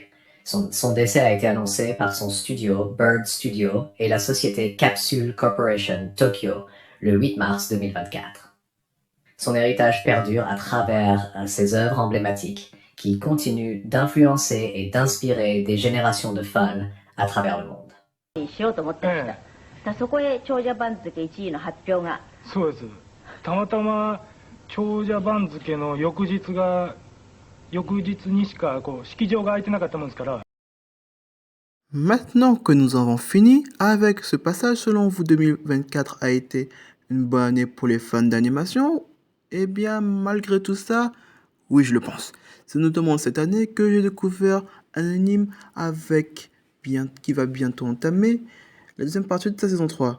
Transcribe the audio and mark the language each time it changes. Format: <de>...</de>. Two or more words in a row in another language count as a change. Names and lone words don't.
<fr>Son décès a été annoncé par son studio, Bird Studio, et la société Capsule Corporation Tokyo le 8 mars 2024. Son héritage perdure à travers ses œuvres emblématiques qui continuent d'influencer et d'inspirer des générations de fans à travers le monde.</fr> <ja>そこへ長者番付1位の発表が。そうです。たまたま長者番付の翌日にしか式場が空いてなかったもんですから。</ja> <fr>Maintenant que nous avons fini avec ce passage, selon vous 2024 a été une bonne année pour les fans d'animation? Eh bien, malgré tout ça, oui, je le pense. C'est notamment cette année que j'ai découvert un anime qui va bientôt entamer la deuxième partie de sa saison 3.</fr>